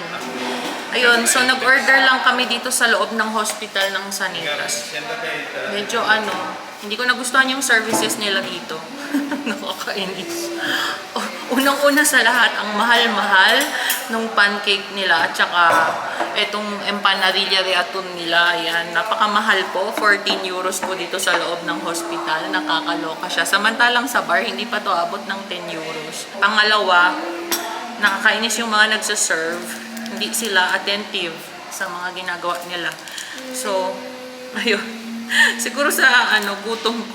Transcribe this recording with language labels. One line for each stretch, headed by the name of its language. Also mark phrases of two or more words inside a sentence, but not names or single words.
Filipino: Ayun, so nag-order lang kami dito sa loob ng hospital ng Sanitas. Medyo hindi ko nagustuhan yung services nila dito. Nakakainis. Unang-una sa lahat, ang mahal-mahal nung pancake nila at saka etong
Spanish: empanadilla de atún
Filipino: nila. Ayan, napakamahal po. 14 euros po dito sa loob ng hospital. Nakakaloka siya. Samantalang sa bar, hindi pa to abot ng 10 euros. Pangalawa, nakakainis yung mga nagsaserve. Hindi sila attentive sa mga ginagawa nila. So, ayun. Siguro sa gutom ko.